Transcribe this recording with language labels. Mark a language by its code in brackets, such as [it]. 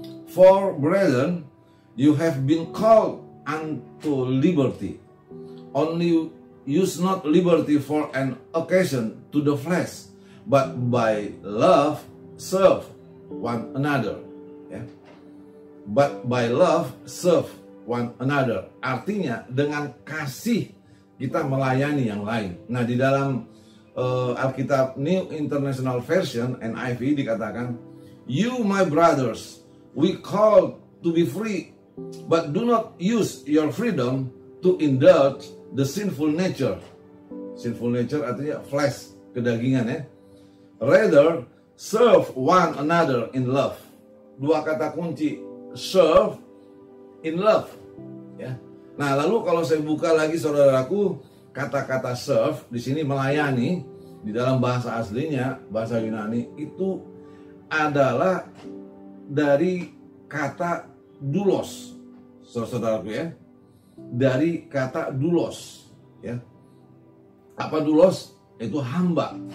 [en] For brethren, you have been called unto liberty. Only use not liberty for an occasion to the flesh, but by love serve one another. Ya. But by love serve one another. [id] Artinya dengan kasih kita melayani yang lain. Nah, di dalam Alkitab New International Version NIV dikatakan, [en] you my brothers, we call to be free, but do not use your freedom to indulge the sinful nature. [id] Sinful nature artinya flesh, kedagingan ya. [en] Rather, serve one another in love. [id] Dua kata kunci, [en] serve in love. [id] Ya. Nah, lalu kalau saya buka lagi, saudaraku, kata-kata serve di sini melayani di dalam bahasa aslinya, bahasa Yunani itu adalah dari kata doulos, saudaraku ya, dari kata doulos, ya. Apa doulos? Itu hamba.